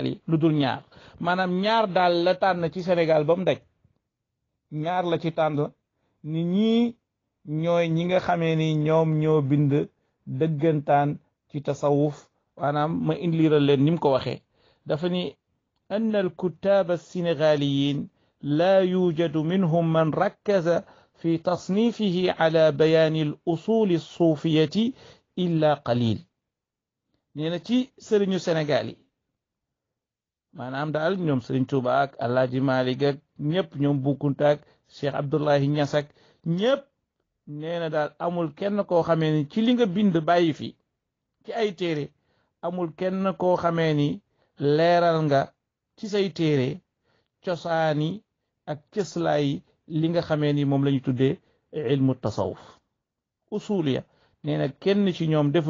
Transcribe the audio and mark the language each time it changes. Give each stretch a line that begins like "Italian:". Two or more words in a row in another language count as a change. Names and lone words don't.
Wolof: yi lu dul ñaar maanaam ñaar daal la tànn ci Sénégal ba mu daj ñaar la ci tànn ni ñii ñooy ñi nga xamee ni ñoom ñoo bind dëggantaan ci tasawuf maanaam ma indiral leen ni mu ko waxee dafa ni
Arabic: أن الكتاب السنغاليين لا يوجد منهم من ركز في تصنيفه على بيان الأصول الصوفية إلا قليل
Wolof: nee na ci sëriñu Senegaal maanaam daal ñoom Sëriñ Tuubaa ak Alaaji Maalik ak ñëpp ñoom Boukounta ak Cheikh Abdoulahi Niass ak ñëpp nee na daal amul kenn koo xamee ni ci li nga bind bàyyi fi ci ay téere amul kenn koo xamee ni leeral nga ci say téere cosaani ak cëslaay li nga xamee ni moom la ñu tuddee
Arabic: علم التصوف الأصولية
Wolof: nee na kenn ci ñoom defu